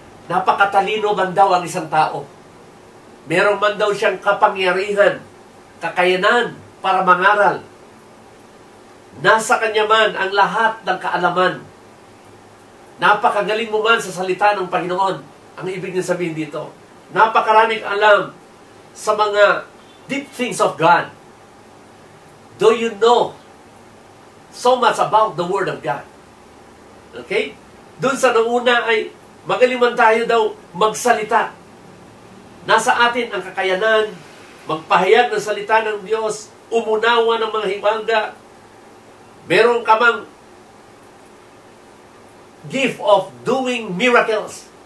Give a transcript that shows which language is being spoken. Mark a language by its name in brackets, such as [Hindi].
[Filipino] Napakatalino man daw ang isang tao. Meron man daw siyang kapangyarihan, kakayanan para mangaral. Nasa kanya man ang lahat ng kaalaman. Napakagaling mo man sa salita ng Panginoon. Ang ibig niya sabihin dito, napakaraming alam sa mga [English] deep things of God. Do you know so much about the Word of God? Okay? [Filipino] Doon sa nauna ay magaling man tayo daw magsalita. Nasa atin ang kakayanan, magpahayag ng salita ng Diyos, umunawa ng mga hiwaga. Meron ka mang [English] gift of doing miracles.